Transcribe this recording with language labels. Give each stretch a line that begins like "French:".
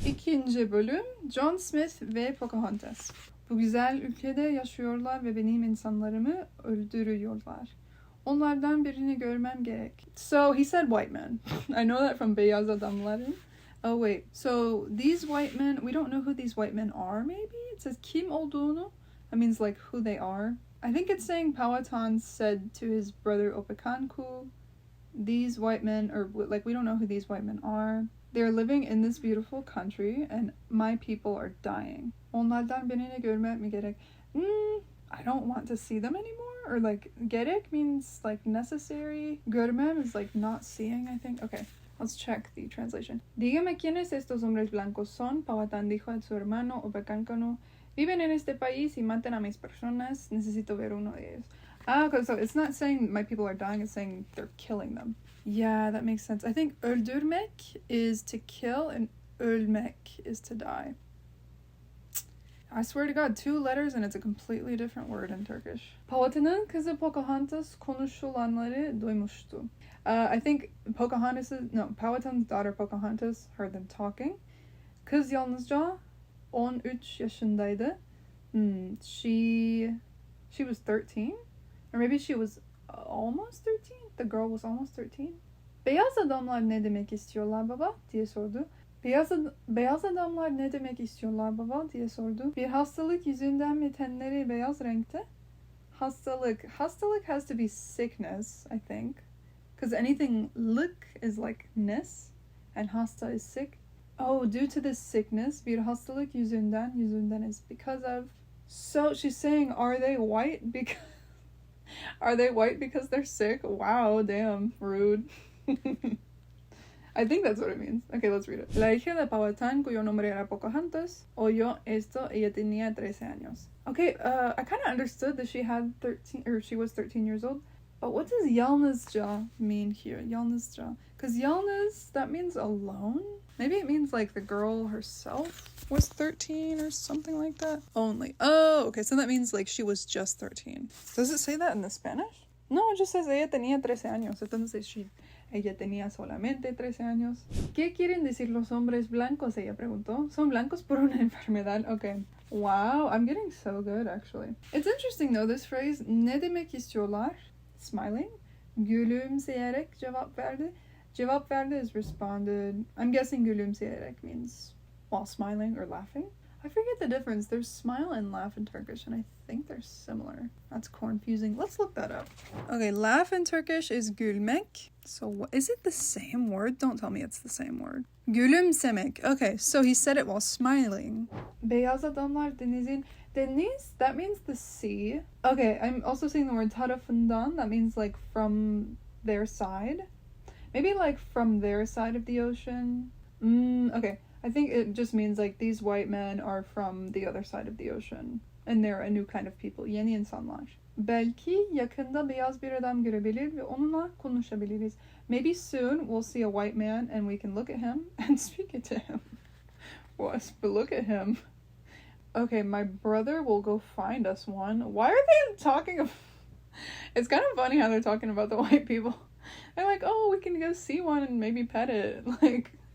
Turkish: İkinci bölüm, John Smith ve Pocahontas. Bu güzel ülkede yaşıyorlar ve benim insanlarımı öldürüyorlar. Onlardan birini görmem gerek.
English: So, he said white men. I know that from
Turkish: Beyaz Adamların.
English: Oh, wait. So, these white men, we don't know who these white men are, maybe? It says
Turkish: kim olduğunu.
English: That means, like, who they are. I think it's saying Powhatan said to his brother Opekanku, these white men, or like, we don't know who these white men are. They're living in this beautiful country, and my people are dying.
Turkish: Onlardan birini görmek mi gerek?
English: I don't want to see them anymore. Or like, gerek means like necessary. Görmem is like not seeing, I think. Okay, let's check the translation.
Spanish: Dígame quiénes estos hombres blancos son. Powhatan dijo a su hermano Opekanku. Viven en este país y matan a mis personas. Necesito ver uno de ellos.
English: Ah, okay, so it's not saying my people are dying, it's saying they're killing them. Yeah, that makes sense. I think öldürmek is to kill and ölmek is to die. I swear to God, 2 letters and it's a completely different word in Turkish.
Turkish: Powhatan'ın kızı Pocahontas konuşulanları duymuştu.
English: I think Powhatan's daughter Pocahontas heard them talking.
Turkish: Kız yalnızca 13 yaşındaydı.
English: She was 13? Or maybe she was almost 13? The girl was almost 13?
Turkish: Beyaz adamlar ne demek istiyorlar baba? Diye sordu. Beyaz adamlar ne demek istiyorlar baba? Diye sordu. Bir hastalık yüzünden mi tenleri beyaz renkte? Hastalık.
English: Hastalık has to be sickness, I think. Because anything lık is like ness, and hasta is sick. Oh, due to this sickness,
Turkish: bir hastalık yüzünden
English: is because of. So she's saying, are they white because they're sick? Wow, damn, rude. I think that's what it means. Okay, let's read it.
Spanish: La hija de Powhatan, cuyo nombre era Pocahontas, oyó esto, ella tenía 13 años.
English: Okay, I kind of understood that she was 13 years old. But what does yalnızca mean here? Yalnızca. Because yalnız, that means alone? Maybe it means like the girl herself was 13 or something like that. Only. Oh, okay, so that means like she was just 13. Does it say that in the Spanish? No, it just says
Spanish: ella tenía 13 años.
English: It doesn't say
Spanish: ella tenía solamente 13 años. ¿Qué quieren decir los hombres blancos? Ella preguntó. ¿Son blancos por una enfermedad? Okay.
English: Wow, I'm getting so good actually. It's interesting though, this phrase,
Turkish: ne demek istiyorlar?
English: Smiling.
Turkish: Gülümseyerek cevap verdi. Cevap verdi
English: is responded. I'm guessing gülümseyerek means while smiling or laughing. I forget the difference. There's smile and laugh in Turkish, and I think they're similar. That's confusing. Let's look that up. Okay, laugh in Turkish is gülmek. So is it the same word? Don't tell me it's the same word. Gülümsemek. Okay, so he said it while smiling.
Turkish: Beyaz adamlar denizin.
English: Deniz, that means the sea. Okay, I'm also seeing the word tarafından. That means like from their side. Maybe like from their side of the ocean. Okay. I think it just means like these white men are from the other side of the ocean. And they're a new kind of people.
Turkish: Yeni insanlar. Belki yakında beyaz bir adam görebilir ve onunla konuşabiliriz.
English: Maybe soon we'll see a white man and we can look at him and speak it to him. What? But look at him. Okay, my brother will go find us one. Why are they talking about... It's kind of funny how they're talking about the white people. They're like, oh, we can go see one and maybe pet it. Like...